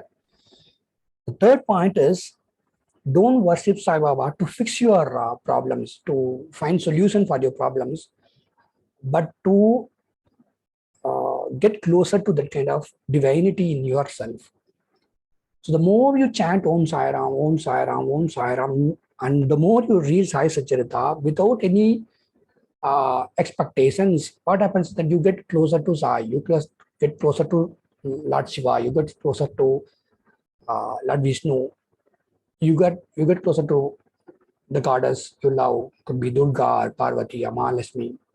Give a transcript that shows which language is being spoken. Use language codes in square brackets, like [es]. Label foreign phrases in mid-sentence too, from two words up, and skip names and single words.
[en] The third point is, don't worship Sai Baba to fix your problems, to find solution for your problems, but to get closer to that kind of divinity in yourself. So the more you chant Om Sai Ram, Om Sai Ram, Om Sai Ram, and the more you read Sai Satcharita without any expectations, what happens is that you get closer to Sai, get closer to Lord Shiva, you get closer to Lord Vishnu, you get closer to the goddess you love, could be Durga or Parvati, Mahalakshmi.